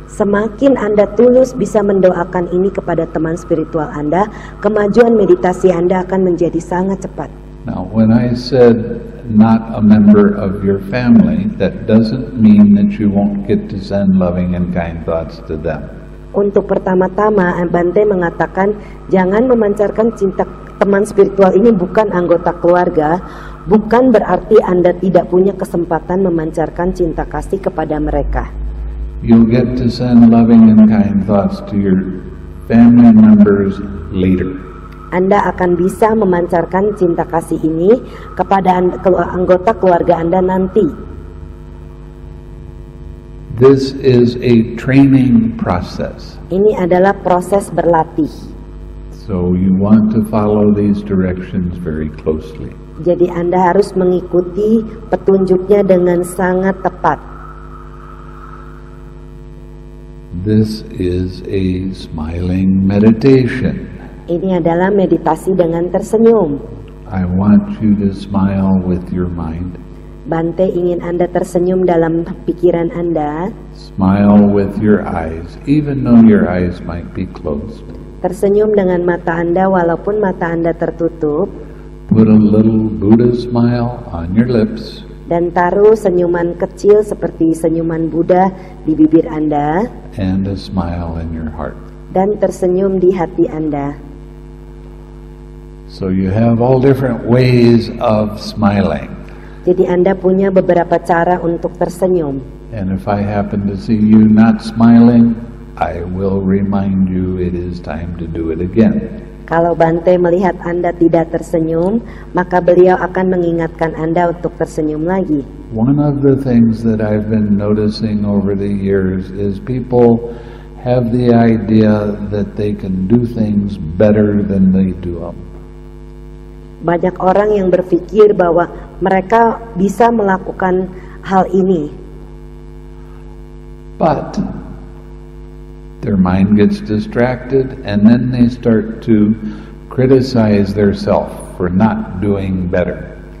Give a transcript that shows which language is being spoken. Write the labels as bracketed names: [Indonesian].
[Indonesian] Semakin Anda tulus bisa mendoakan ini kepada teman spiritual Anda, kemajuan meditasi Anda akan menjadi sangat cepat. [English] Now, when I said not a member of your family, that doesn't mean that you won't get to send loving and kind thoughts to them. [Indonesian] Untuk pertama-tama, Bante mengatakan jangan memancarkan cinta teman spiritual ini bukan anggota keluarga, bukan berarti Anda tidak punya kesempatan memancarkan cinta kasih kepada mereka. [English] You'll get to send loving and kind thoughts to your family members later. [Indonesian] Anda akan bisa memancarkan cinta kasih ini kepada anggota keluarga Anda nanti. [English] This is a training process. [Indonesian] Ini adalah proses berlatih. [English] So you want to follow these directions very closely. [Indonesian] Jadi Anda harus mengikuti petunjuknya dengan sangat tepat. [English] This is a smiling meditation. [Indonesian] Ini adalah meditasi dengan tersenyum. [English] I want you to smile with your mind. [Indonesian] Bante ingin Anda tersenyum dalam pikiran Anda. [English] Smile with your eyes, even though your eyes might be closed. [Indonesian] Tersenyum dengan mata Anda walaupun mata Anda tertutup. [English] Put a little Buddha smile on your lips. [Indonesian] Dan taruh senyuman kecil seperti senyuman Buddha di bibir Anda. [English] And a smile in your heart. [Indonesian] Dan tersenyum di hati Anda. [English] So you have all different ways of smiling. [Indonesian] Jadi Anda punya beberapa cara untuk tersenyum. [English] And if I happen to see you not smiling, I will remind you it is time to do it again. [Indonesian] Kalau Bante melihat Anda tidak tersenyum, maka beliau akan mengingatkan Anda untuk tersenyum lagi. [English] One of the things that I've been noticing over the years is people have the idea that they can do things better than they do them. [Indonesian] Banyak orang yang berpikir bahwa mereka bisa melakukan hal ini. [English] But their mind gets distracted and then they start to criticize themselves for not doing better.